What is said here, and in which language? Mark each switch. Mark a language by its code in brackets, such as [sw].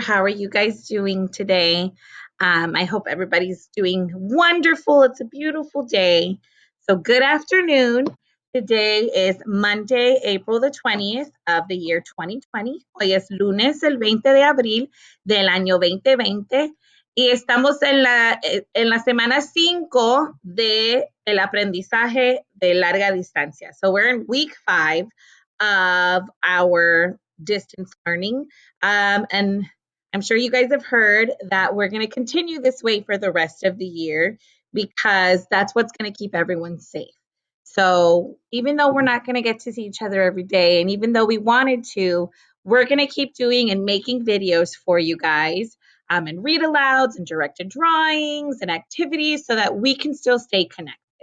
[en] How are you guys doing today? I hope everybody's doing wonderful. It's a beautiful day. So, good afternoon. Today is Monday, April the 20th of the year 2020. [es] Hoy es lunes, el 20 de abril del año 2020. Y estamos en la semana 5 de el aprendizaje de larga distancia. [en] So, we're in week 5 of our distance learning. And I'm sure you guys have heard that we're going to continue this way for the rest of the year because that's what's going to keep everyone safe. So even though we're not going to get to see each other every day, and even though we wanted to, we're going to keep doing and making videos for you guys and read alouds and directed drawings and activities so that we can still stay connected.